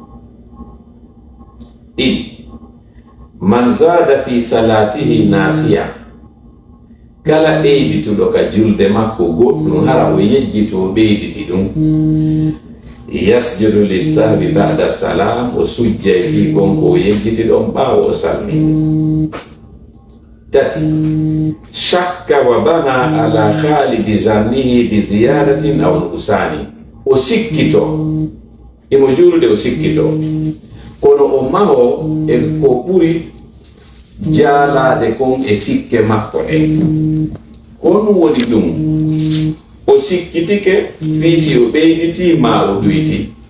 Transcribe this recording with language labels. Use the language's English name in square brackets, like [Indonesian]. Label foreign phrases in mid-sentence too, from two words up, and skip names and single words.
[Fula] Ɗiɗi, [Arabic] من زاد في صلاته ناسيا, [Fula] kala ɓeydituɗo ka julde makko goɗɗum hara o yejjiti o ɓeyditi ɗum, [Arabic] يسجد للسهو بعد السلام, [Fula] o sujjay fi kon ko o yejjiti ɗon ɓaawo o salminde. Tati, [Arabic] شكّ وبنى على غالب ظنّه بزيادة أو نقصان, [Fula] o sikkito imo julde o sikkito kono o maho e ko ɓuri jaalade kon e sikke makko ɗe. Honum woni ɗum? O sikkitike fiisi o ɓeyditi ma o ɗuyti.